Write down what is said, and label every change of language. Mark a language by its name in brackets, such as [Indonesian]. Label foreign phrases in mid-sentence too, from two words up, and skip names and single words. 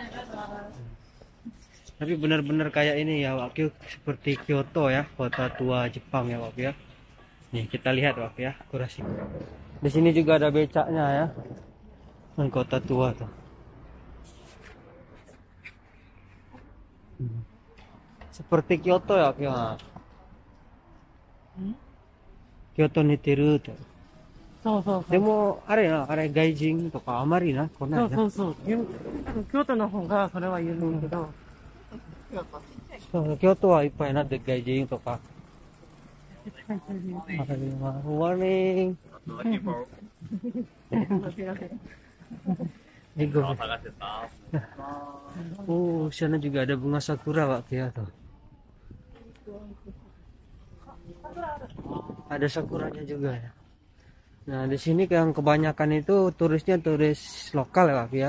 [Indonesian] Tapi benar-benar kayak ini ya waktu, seperti Kyoto ya, kota tua Jepang ya waktu ya. Nih kita lihat waktu ya, Kurashiki. Di sini juga ada becaknya ya. Dan kota tua tuh. Seperti Kyoto ya waktu ya. Kyoto niteru tuh. [Japanese] そうそうそう。でもあれ外人とかあまりな来ないな。そうそう。京都の方がそれは有名けど。そう京都はいっぱいなって外人とか。Morning. [Indonesian] Oh, sana juga ada bunga sakura waktu ya tuh. Ada sakuranya juga ya. Nah, di sini yang kebanyakan itu turisnya turis lokal ya, Pak ya.